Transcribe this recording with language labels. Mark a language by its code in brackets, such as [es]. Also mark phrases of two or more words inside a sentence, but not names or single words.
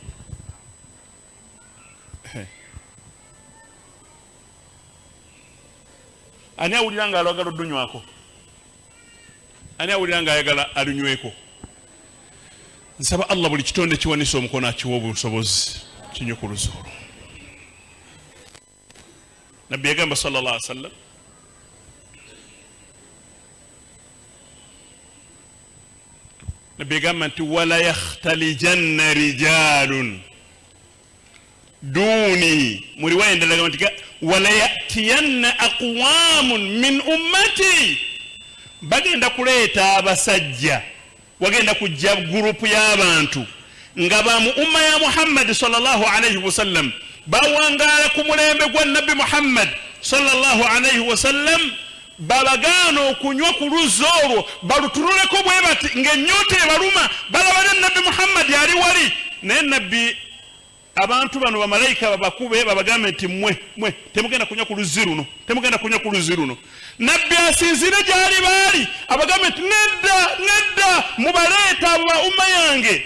[lg] ani awulira nga alwagala oddunywako? ani awulira nga ayagala alunyweko? nsaba allah buli kitonde kiwanisa omukono akiwa obusobozi kinywe ku luzzi olwo. nabbi yagamba [ar] صلى الله عليه وسلم [lg] nabbi yagamba nti [ar] ولا يختلجن رجال دوني [lg] mu riwaya endala gamba nti [ar] ولا يأتين أقوام من أمتي [lg] bagenda kuleeta abasajja wagenda kujja gurupu y'abantu nga ba mu umma ya Muhammad [ar] صلى الله عليه وسلم [lg] bawangala ku mulembe gwa nabbi Muhammad [ar] صلى الله عليه وسلم [lg] balagaana okunywa ku luzzi olwo balutululeko bwe bati ng'ennyonta ebaluma balaba ne nabbi Muhammad yali wali. naye nabbi abantu bano bamalayika babakube babagambe nti mwe temugenda kunywa ku luzzi luno, temugenda kunywa ku luzzi luno. nabbi asinzire gyali baali abagambe nti nedda mubaleeta abo ba umma yange.